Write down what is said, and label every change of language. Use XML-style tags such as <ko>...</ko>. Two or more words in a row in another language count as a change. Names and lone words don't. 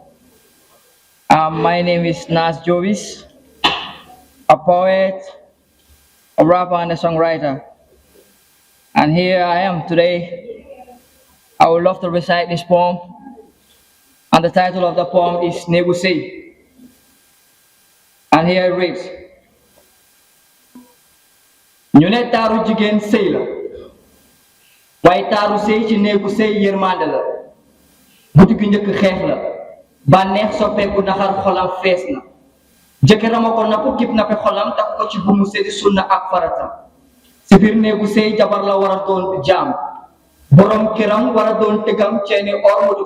<en>My name is Nas Jobis, a poet, a rapper, and a songwriter. And here I am today. I would love to recite this poem, and the title of the poem is Negusei. And here it reads:</en> <wo>ñu ne taaru jigéen sëy la waaye taaru sëy ci néegu sëy yërmande la guddi gi njëkk xeex la bànneex soppeeku naxar xolam fees na jëkkëram a ko napp kib nappe xolam takk ko ci bumu sëy sunna ak farata si biir néegu sëy jabar la war a doon jaam borom këram war a doon tegam ceeni or mu di</wo>